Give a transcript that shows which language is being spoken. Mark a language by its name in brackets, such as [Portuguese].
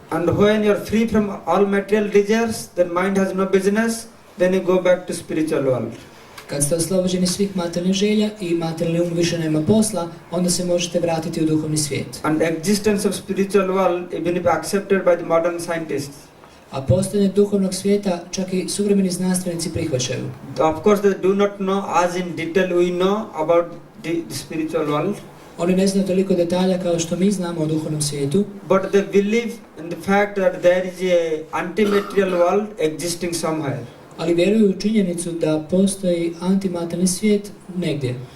[English] And when you are free from all material desires, then mind has no business, then you go back to spiritual world. [Croatian] Kad ste oslobođeni svih materijalnih želja i materijalni um više nema posla, onda se možete vratiti u duhovni svijet. [English] And existence of spiritual world, even if accepted by the modern scientists, [Croatian] A postojanje duhovnog svijeta čak i suvremeni znanstvenici prihvaćaju. [English] of course they do not know as in detail we know about the spiritual world. [Croatian] Oni ne znaju toliko detalja kao što mi znamo o duhovnom svijetu, [English] But they believe in the fact that there is a anti-material world existing somewhere. [Croatian] ali vjeruju u činjenicu da postoji antimaterijalni svijet negdje.